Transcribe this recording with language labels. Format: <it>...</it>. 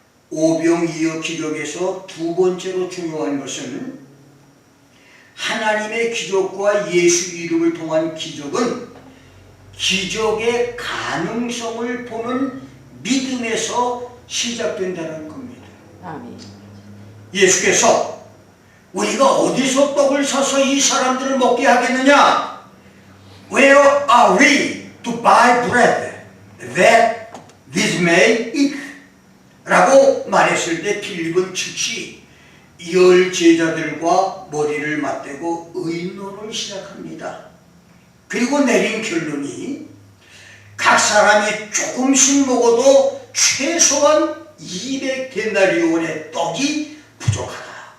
<ko>오병이어 기적에서 두 번째로 중요한 것은 하나님의 기적과 예수 이름을 통한 기적은 기적의 가능성을 보는 믿음에서 시작된다는 겁니다. 아멘. 예수께서 우리가 어디서 떡을 사서 이 사람들을 먹게 하겠느냐?</ko> <en>Where are we to buy bread that this may eat?</en> <ko>라고 말했을 때 빌립은 즉시 10 제자들과 머리를 맞대고 의논을 시작합니다. 그리고 내린 결론이 각 사람이 조금씩 먹어도 최소한 200데나리온의 떡이 부족하다.</ko>